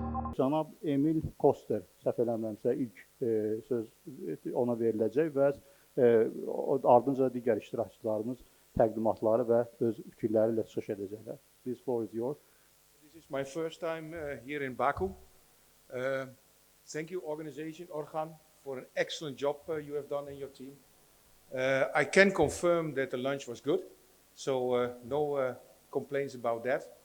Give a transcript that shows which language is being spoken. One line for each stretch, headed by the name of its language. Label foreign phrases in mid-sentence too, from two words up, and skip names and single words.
Azerbaijani: Cənab Emil Koster, səhv eləmirəmsə, ilk söz ona veriləcək və ardınca digər iştirakçılarımız təqdimatları və öz fikirləri ilə çıxış edəcəklər.
English: This floor is yours. This is my first time here in Baku. Thank you, organization Organ, for an excellent job you have done in your team. I can confirm that the lunch was good, so no complaints about that.